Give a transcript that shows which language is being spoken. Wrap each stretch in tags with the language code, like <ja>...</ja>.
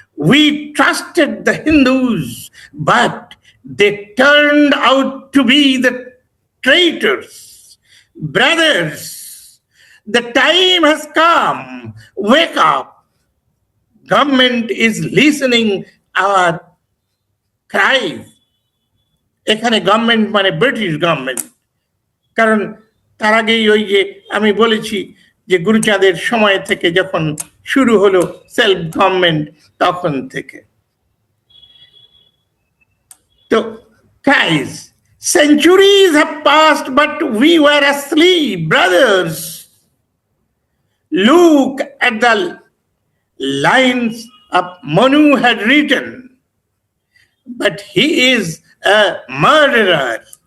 <en>We trusted the Hindus, but they turned out to be the traitors. Brothers, the time has come. Wake up. Government is listening our cries.</en> <bn>এখানে government মানে British government, কারণ তার আগেই ওই যে আমি বলেছি যে গুরুচাঁদের সময় থেকে যখন শুরু হলো সেলফ গভর্নমেন্ট তখন থেকে।</bn> <en>তো guys, centuries have passed but we were asleep. Brothers, look at the lines of Manu had written, but he is a murderer.</en>